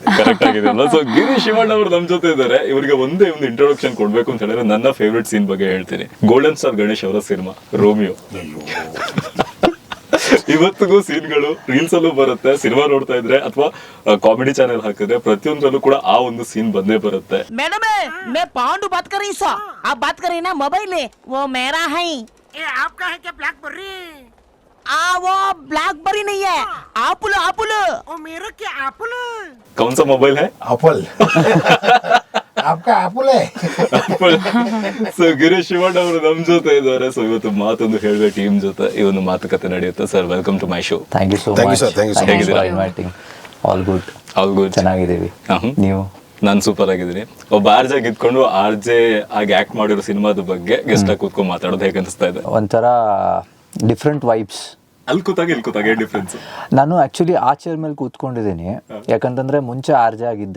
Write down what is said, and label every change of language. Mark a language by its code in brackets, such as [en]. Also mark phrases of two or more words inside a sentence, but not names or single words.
[kn] ಅಲ್ಲ? ಸೊ ಗಿರೀಶ್ ಶಿವಣ್ಣ ಅವರು ನಮ್ ಜೊತೆ ಇದ್ದಾರೆ. ಇವರಿಗೆ ಒಂದೇ ಒಂದು ಇಂಟ್ರೊಡಕ್ಷನ್ ಕೊಡ್ಬೇಕು ಅಂತ ಹೇಳಿದ್ರೆ ನನ್ನ [en] favourite scene [kn] ಬಗ್ಗೆ ಹೇಳ್ತೀನಿ. ಗೋಲ್ಡನ್ ಸ್ಟಾರ್ ಗಣೇಶ್ ಅವರ ಸಿನಿಮಾ ರೋಮಿಯೋ. ಇವತ್ತಿಗೂ ಸೀನ್ಗಳು ರೀಲ್ಸ್ ಅಲ್ಲೂ ಬರುತ್ತೆ, ಸಿನಿಮಾ ನೋಡ್ತಾ ಇದ್ರೆ ಅಥವಾ [en] comedy channel [kn] ಹಾಕಿದ್ರೆ ಪ್ರತಿಯೊಂದ್ರಲ್ಲೂ ಕೂಡ ಆ ಒಂದು ಸೀನ್ ಬಂದೇ ಬರುತ್ತೆ. [hi] मैडम मैं पांडु बात कर रही हूँ, आप बात कर रही ना मोबाइल में, वो मेरा है। ये आपका है क्या ब्लैकबेरी? वो ब्लैकबेरी नहीं है, एप्पल एप्पल। ओ मेरा क्या एप्पल? कौन सा मोबाइल है? ಆಪಲ್. आपका ಆಪಲ್ है. [kn] ಸೊ ಗಿರೀಶ್ ಶಿವಣ್ಣ ಅವರು ನಮ್ ಜೊತೆ ಇದ್ದಾರೆ. ಸೊ ಇವತ್ತು ಮಾತೊಂದು ಹೇಳ್ಬೇಕು ಟೀಮ್ ಜೊತೆ ಈ ಒಂದು ಮಾತುಕತೆ ನಡೆಯುತ್ತೆ. [en] Sir, welcome to my show. Thank you so Thank you, ಮಚ್. sir. Thank you so much. For inviting. All good. [kn] ಚೆನ್ನಾಗಿದ್ದೀವಿ. ನೀವು? ನಾನು ಸೂಪರ್ ಆಗಿದ್ದೀನಿ. ಒಬ್ಬ RJ ಇದ್ಕೊಂಡು RJ ಆಗಿ ಆಕ್ಟ್ ಮಾಡಿರೋ ಸಿನಿಮಾದ ಬಗ್ಗೆ ಗೆಸ್ಟ್ ಆಗಿ ಕೂತ್ಕೊಂಡು ಮಾತಾಡೋದು ಹೇಗೆ ಅನಿಸ್ತಾ ಇದೆ? ಒಂಥರ [en] different vibes. [kn] ಅಲ್ಲಿ ಕೂತಾಗ ಇಲ್ಲಿ ಕೂತಾಗ ಡಿಫ್ರೆನ್ಸ್. ನಾನು ಆಕ್ಚುಲಿ ಆ ಚೇರ್ ಮೇಲೆ ಕೂತ್ಕೊಂಡಿದ್ದೀನಿ, ಯಾಕಂತಂದ್ರೆ ಮುಂಚೆ RJ ಆಗಿದ್ದೆ.